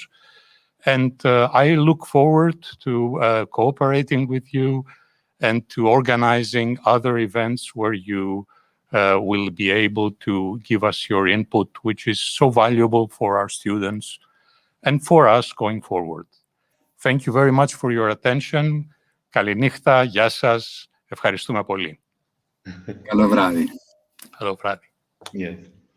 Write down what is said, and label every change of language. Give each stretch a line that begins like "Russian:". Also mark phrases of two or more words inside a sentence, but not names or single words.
English: And I look forward to cooperating with you and to organizing other events where you will be able to give us your input, which is so valuable for our students and for us going forward. Thank you very much for your attention.
Greek: Καληνύχτα, γεια σας. Ευχαριστούμε πολύ. Καλό βράδυ. Καλό βράδυ.
English: Yes.